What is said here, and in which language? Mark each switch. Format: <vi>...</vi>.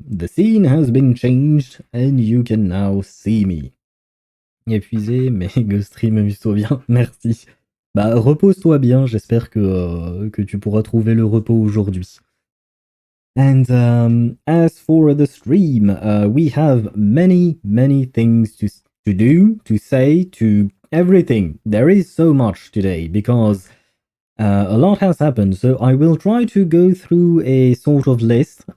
<en>The scene has been changed, and you can now see me.</en> <fr>Épuisé, mais GoStream, amuse-toi bien, merci. Bah, repose-toi bien, j'espère que tu pourras trouver le repos aujourd'hui.</fr> <en>And as for the stream, we have many things to do, to say, to everything. There is so much today because a lot has happened, so I will try to go through a sort of list.</en>